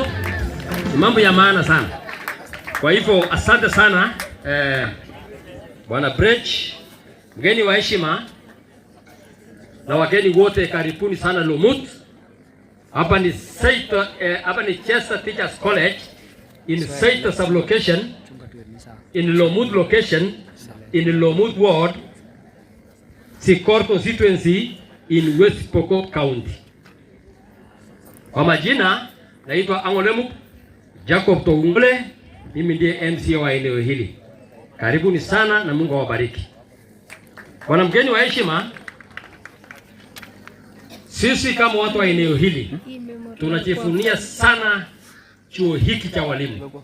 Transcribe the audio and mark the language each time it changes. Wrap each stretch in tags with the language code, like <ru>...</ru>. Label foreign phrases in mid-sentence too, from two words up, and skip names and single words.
<sw>Ni mambo ya maana sana. Kwa hivyo asante sana Bwana Bridge, mgeni wa heshima na wageni wote, karibuni sana Lomut. Hapa ni</sw> <en>CHESTA Teachers College in Saita sublocation, in Lomut location, in Lomut ward, Sikor constituency in West Pokot County.</en> <sw>Kwa majina naitwa Angolemu Jacob Toungule, mimi ndiye MC wa eneo hili. Karibuni sana na Mungu awabariki. Bwana mgeni wa heshima, sisi kama watu wa eneo hili tunajivunia sana chuo hiki cha walimu.</sw>